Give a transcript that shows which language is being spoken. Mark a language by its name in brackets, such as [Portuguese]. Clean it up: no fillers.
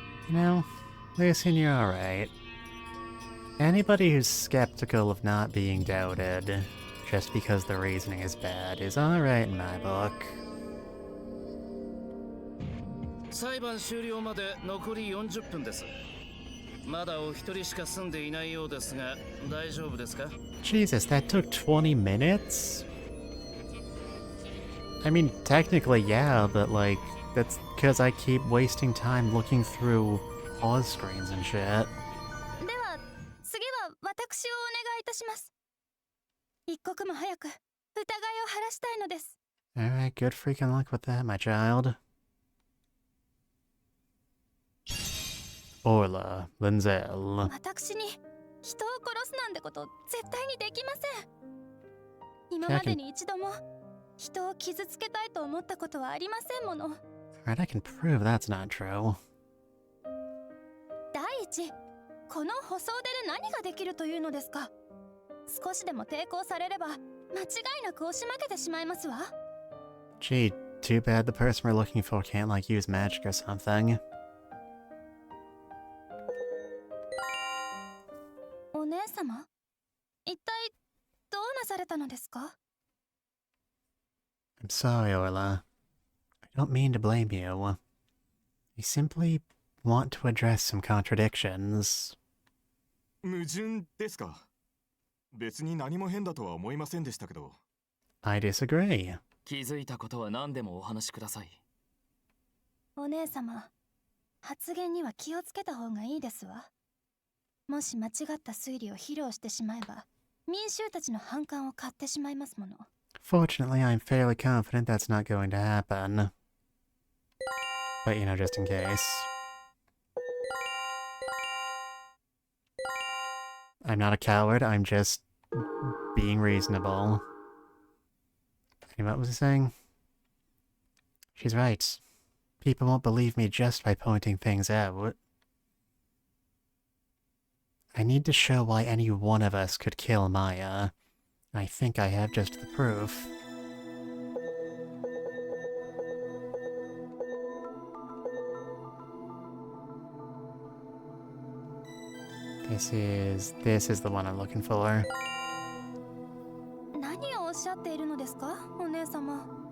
[English] You know, Lucian, you're alright. Anybody who's skeptical of not being doubted, just because the reasoning is bad, is alright in my book. [Japanese] 裁判終了まで残り40分です。まだお一人しか住んでいないようですが、大丈夫ですか? [English] Jesus, that took 20 minutes? I mean, technically, yeah, but like, that's because I keep wasting time looking through pause screens and shit. [Japanese] では、次は私をお願いいたします。一刻も早く疑いを晴らしたいのです。 [English] Alright, good freaking luck with that, my child. Orla Linzel. [Japanese] 私に人を殺すなんてこと絶対にできません。今までに一度も人を傷つけたいと思ったことはありませんもの。 [English] Alright, I can prove that's not true. [Japanese] 第一、この舗装手で何ができるというのですか。少しでも抵抗されれば間違いなく押し負けてしまいますわ。 [English] Gee, too bad the person we're looking for can't like use magic or something. [Japanese] お姉様、一体どうなされたのですか? [English] I'm sorry, Orla. I don't mean to blame you. I simply want to address some contradictions. [Japanese] 矛盾ですか? 別に何も変だとは思いませんでしたけど。 [English] I disagree. [Japanese] 気づいたことは何でもお話しください。お姉様、発言には気をつけた方がいいですわ。もし間違った推理を披露してしまえば、民衆たちの反感を買ってしまいますもの。 [English] Fortunately, I'm fairly confident that's not going to happen. But you know, just in case. I'm not a coward, I'm just being reasonable. And what was he saying? She's right. People won't believe me just by pointing things out. I need to show why any one of us could kill Maya. I think I have just the proof. This is the one I'm looking for. [Japanese] 何をおっしゃっているのですか、お姉様。